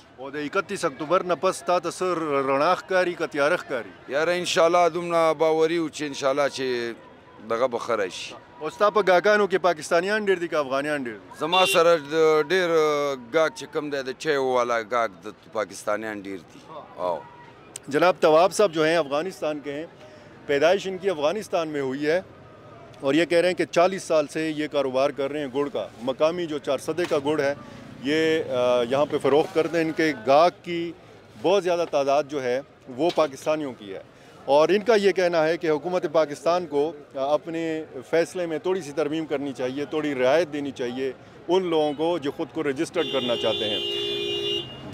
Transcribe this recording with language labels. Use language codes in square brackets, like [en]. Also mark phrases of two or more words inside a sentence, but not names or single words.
[ps] او د 31 اکتوبر نه پس تا ته څه رڼا ښکاري که تیاره ښکاري یاره انشاءالله دومره باوري و چې انشاءالله چې دغه به ښه راشي او ستا په ګاګانو کې پاکستانیان ډېر دي که افغانیان ډېر دي زما سره ډېر ګاګ چې کوم دی د چایو والا ګاګ د پاکستانیان ډېر دي او [ur] جناب تواب صاحب جو ہیں افغانستان کے ہیں، پیدائش ان کی افغانستان میں ہوئی ہے اور یہ کہہ رہے ہیں کہ 40 سال سے یہ کاروبار کر رہے ہیں گڑ کا. مقامی جو 4 سدے کا گڑ ہے یہ یہاں پے فروخت کرتے ہیں. ان کے گاہک کی بہت زیادہ تعداد جو ہے وہ پاکستانیوں کی ہے اور ان کا یہ کہنا ہے کہ حکومت پاکستان کو اپنے فیصلے میں تھوڑی سی ترمیم کرنی چاہیے، تھوڑی رعایت دینی چاہیے ان لوگوں کو جو خود کو رجسٹرڈ کرنا چاہتے ہیں.